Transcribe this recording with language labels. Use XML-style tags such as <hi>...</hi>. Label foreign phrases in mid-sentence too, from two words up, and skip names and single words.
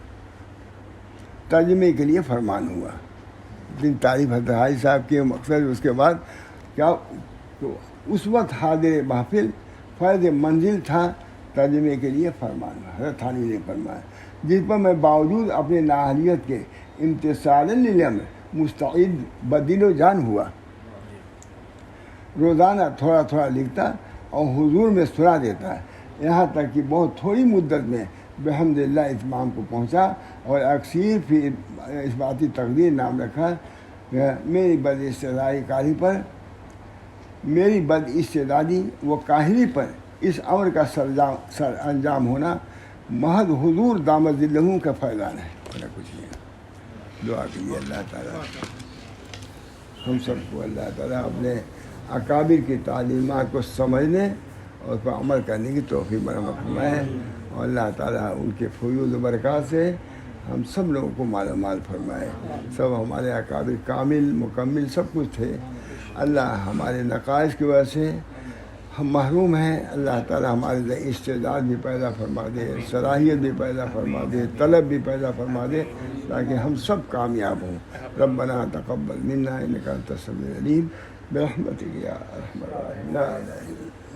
<ur>ترجمے کے لیے فرمان ہوا. اتنی تعریف حضرت حاجی صاحب کے مقصد. اس کے بعد کیا تو اس وقت حاضر محفل فیض منزل تھا، ترجمے کے لیے فرمان ہوا. حضرت تھانوی نے فرمایا جس پر میں باوجود اپنے نااہلیت کے</ur> <ar>امتثال للامر</ar> <ur>مستعد بدل و جان ہوا. روزانہ تھوڑا تھوڑا لکھتا اور حضور میں سنا دیتا، یہاں تک کہ بہت تھوڑی مدت میں</ur> <ar>بحمد اللہ</ar> <ur>اتمام کو پہنچا اور اکثیر فی اثباتی تقدیر نام رکھا. میری بد استعدادی و کاہلی پر اس امر کا سر انجام ہونا محض حضور</ur> <ar>دامت ذلہ</ar> <ur>کا فیضان ہے، اور کچھ نہیں. دعا کیجیے اللہ تعالیٰ ہم سب کو اللہ تعالیٰ اپنے اکابر کی تعلیمات کو سمجھنے اور اس پر عمل کرنے کی توفیق مرحمت فرمائے، اور اللہ تعالیٰ ان کے فیوض و برکات سے ہم سب لوگوں کو مال فرمائے. سب ہمارے اکابر کامل مکمل سب کچھ تھے. اللہ ہمارے نقائص کی وجہ سے ہم محروم ہیں. اللہ تعالیٰ ہمارے استعداد بھی پیدا فرما دے، صلاحیت بھی پیدا فرما دے، طلب بھی پیدا فرما دے، تاکہ ہم سب کامیاب ہوں.</ur> <ar>ربنا تقبل منا انک انت السمیع العلیم برحمتک یا ارحم الراحمین. لا الہ الا</ar>